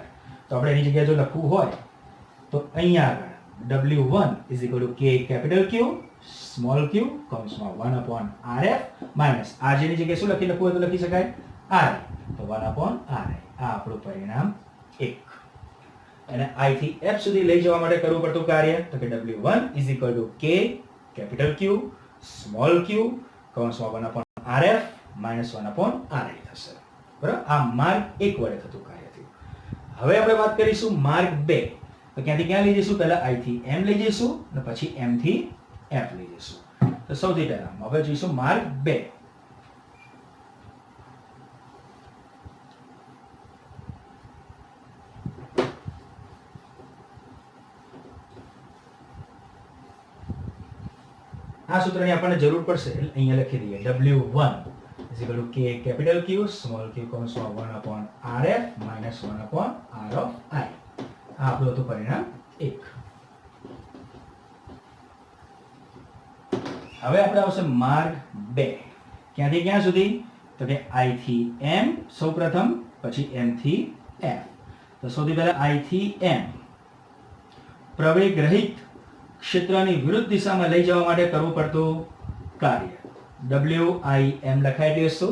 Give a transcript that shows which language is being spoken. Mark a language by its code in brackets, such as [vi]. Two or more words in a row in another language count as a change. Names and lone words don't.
[gu] તો આપણે એની જગ્યાએ જો લખવું હોય તો અહીંયા આગળ W1 [en] is equal to K capital Q small q [gu] કૌંસમાં [en] 1 upon RF minus RJ [gu] ની જગ્યાએ શું લખવું હોય તો લખી શકાય RI, તો 1 upon RI. આ આપણું પરિણામ 1. અને I થી F સુધી લઈ જવા માટે કરવું પડતું કાર્ય તો કે [en] W1 is equal to K capital Q small q [gu] કૌંસમાં [en] 1 upon RF minus 1 upon RI [gu] થશે. બરાબર? આ માર્ગ 1 વડે થતું કાર્ય થયું. હવે આપણે વાત કરીશું માર્ગ 2. તો ક્યાંથી ક્યાં લઈ જઈશું? પહેલા I થી M લઈ જઈશું અને પછી M થી F લઈ જઈશું. તો સૌથી પહેલા હવે જોઈશું માર્ગ 2. આ સૂત્રની આપણને જરૂર પડશે એટલે અહીંયા લખી દઈએ [en] W1 is equal to K capital Q small q [gu] કૌંસમાં [en] 1 upon RF minus 1 upon R of I. [gu] આ આપણું હતું પરિણામ 1. હવે આપણે આવશે માર્ગ 2. ક્યાંથી ક્યાં સુધી તો કે I થી M સૌપ્રથમ, પછી M થી F. તો સૌથી પહેલા I થી M પ્રવેગ રહિત ક્ષેત્રની વિરુદ્ધ દિશામાં લઈ જવા માટે કરવું પડતું કાર્ય WIM લખાયેલી વસ્તુ.